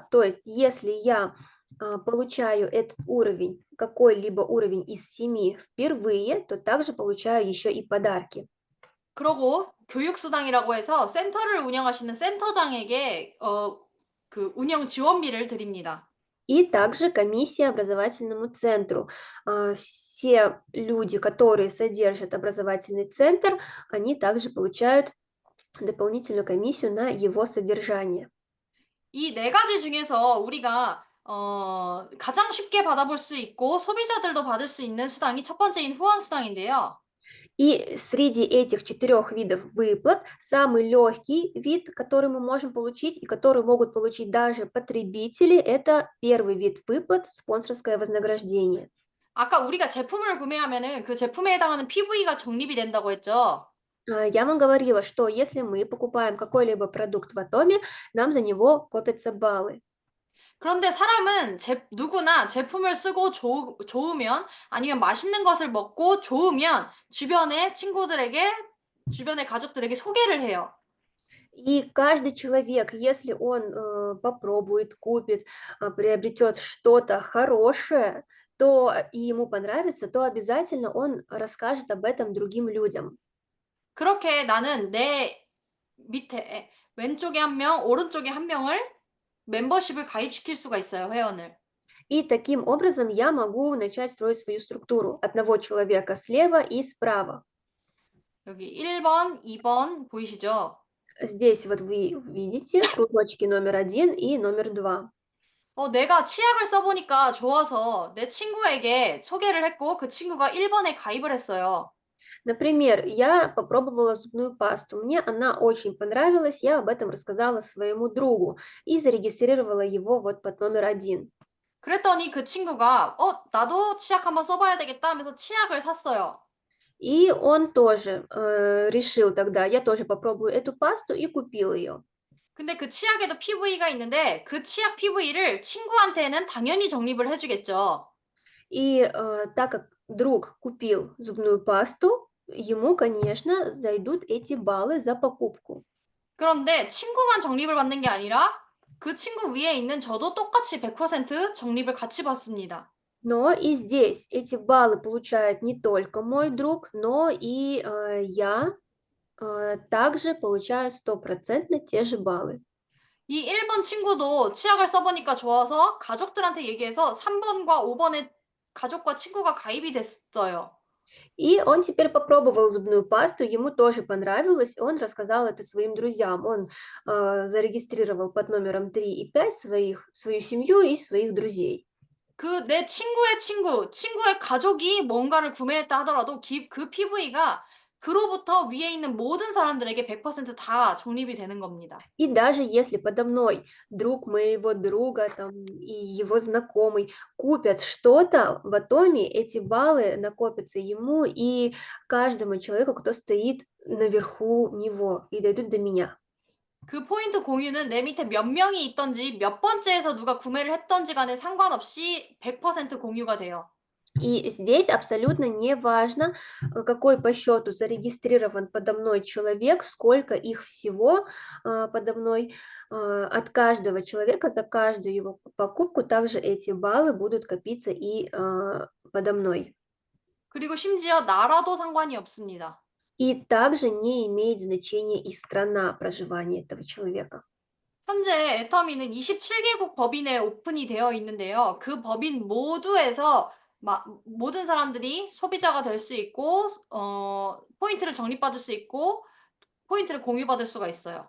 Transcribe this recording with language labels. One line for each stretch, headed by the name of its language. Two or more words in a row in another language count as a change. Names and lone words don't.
Russian: То есть, если я получаю этот уровень, какой-либо уровень из 7 впервые, то также получаю еще и подарки.
Korean: 그러고 교육수당이라고 해서 센터를 운영하시는 센터장에게 그 운영 지원비를 드립니다.
Russian: И также комиссия образовательному центру. Все люди, которые содержат образовательный центр, они также получают дополнительную комиссию на его содержание.
Korean: 이 4가지 중에서 우리가 가장 쉽게 받아볼 수 있고 소비자들도 받을 수 있는 수당이 첫 번째인 후원 수당인데요.
Russian: И среди этих 4 видов выплат самый легкий вид, который мы можем получить и который могут получить даже потребители, это первый вид выплат – спонсорское вознаграждение.
Korean: 아까 우리가 제품을 구매하면은 그 제품에 해당하는 PV가 적립이 된다고 했죠.
Russian: Я вам говорила, что если мы покупаем какой-либо продукт в Атоме, нам за него копятся баллы.
Korean: 그런데 사람은 누구나 제품을 쓰고 좋으면 아니면 맛있는 것을 먹고 좋으면 주변의 친구들에게 주변의 가족들에게 소개를 해요.
Russian: И каждый человек, если он попробует, купит, приобретет что-то хорошее, то и ему понравится, то обязательно он расскажет об этом другим людям.
Korean: 그렇게 나는 내 밑에 왼쪽에 한 명, 오른쪽에 한 명을 멤버십을 가입시킬 수가 있어요, 회원을.
Russian: И таким образом я могу начать строить свою структуру. Одного человека слева и справа.
Korean: 여기 1번, 2번 보이시죠?
Russian: Здесь вот вы видите кружочки номер 1 и номер 2.
Korean: 내가 치약을 써보니까 좋아서 내 친구에게 소개를 했고 그 친구가 1번에 가입을 했어요.
Russian: Например, я попробовала зубную пасту. Мне она очень понравилась, я об этом рассказала своему другу и зарегистрировала его вот под номер 1.
Korean: 그랬더니 그 친구가 나도 치약 한번 써봐야 되겠다 하면서 치약을 샀어요.
Russian: И он тоже решил тогда, я тоже попробую эту пасту и купил ее.
Korean: 근데 그 치약에도 PV가 있는데 그 치약 PV를 친구한테는 당연히 적립을 해주겠죠.
Russian: И так как друг купил зубную пасту, ему, конечно, зайдут эти баллы за покупку.
Korean: 그런데 친구만 적립을 받는 게 아니라 그 친구 위에 있는 저도 똑같이 100% 적립을 같이 받습니다.
Russian: Но и здесь эти баллы получает не только мой друг, но и я также получаю стопроцентно те же баллы.
Korean: 이 1번 친구도 치약을 써보니까 좋아서 가족들한테 얘기해서 3번과 5번에 가족과 친구가 가입이 됐어요.
Russian: И он теперь попробовал зубную пасту, ему тоже понравилось, он рассказал это своим друзьям. Он зарегистрировал под номером 3 и 5 свою семью и своих друзей.
Korean: 그 내 친구의 친구, 친구의 가족이 뭔가를 구매했다 하더라도 그 PV가 그로부터 위에 있는 모든 사람들에게 100%다 적립이 되는 겁니다.
Russian: И даже если подо мной друг моего друга там, и его знакомый купят что-то в Атоме, эти баллы накопятся ему и каждому человеку, кто стоит наверху него, и дойдут до меня.
Korean: 그 포인트 공유는 내 밑에 몇 명이 있든지 몇 번째에서 누가 구매를 했든지 간에 상관없이 100% 공유가 돼요.
Russian: И здесь абсолютно не важно, какой по счету зарегистрирован подо мной человек, сколько их всего подо мной. От каждого человека за каждую его покупку также эти баллы будут копиться и подо мной.
Korean: 그리고 심지어 나라도 상관이 없습니다.
Russian: И также не имеет значения и страна проживания этого человека.
Korean: 현재 애터미는 27개국 법인에 오픈이 되어 있는데요. 그 법인 모두에서 모든 사람들이 소비자가 될 수 있고, 포인트를 적립받을 수 있고, 포인트를 공유받을 수가 있어요.